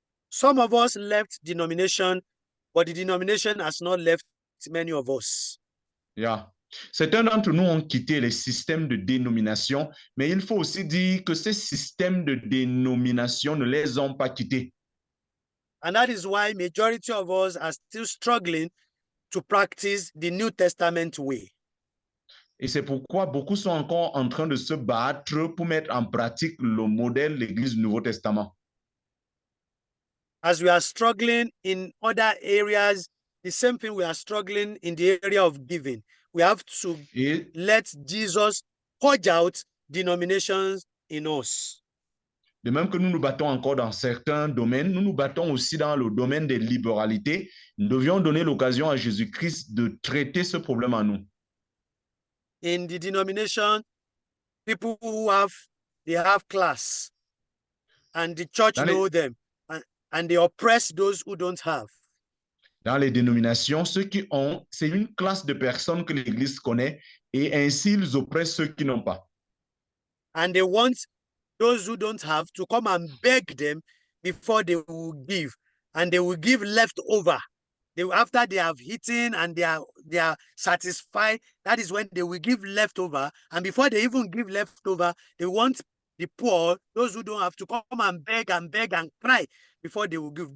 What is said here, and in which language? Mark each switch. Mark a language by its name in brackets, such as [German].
[English] Some of us left denomination, but the denomination has not left many of us. [French] Certains d'entre nous ont quitté les systèmes de dénomination, mais il faut aussi dire que ces systèmes de dénomination ne les ont pas quittés. [English] And that is why majority of us are still struggling to practice the New Testament way. [French] Et c'est pourquoi beaucoup sont encore en train de se battre pour mettre en pratique le modèle de l'Église du Nouveau Testament. [English] As we are struggling in other areas, the same thing we are struggling in the area of giving. We have to let Jesus purge out denominations in us. [French] De même que nous nous battons encore dans certains domaines, nous nous battons aussi dans le domaine des libéralités. Nous devions donner l'occasion à Jésus-Christ de traiter ce problème en nous. [English] In the denomination, people who they have class, and the church know them, and they oppress those who don't have. [French] Dans les dénominations, ceux qui ont, c'est une classe de personnes que l'Église connaît et ainsi ils oppressent ceux qui n'ont pas. [English] And they want those who don't have to come and beg them before they will give. And they will give leftover. After they have eaten and they are satisfied, that is when they will give leftover. And before they even give leftover, they want the poor, those who don't have, to come and beg and cry before they will give.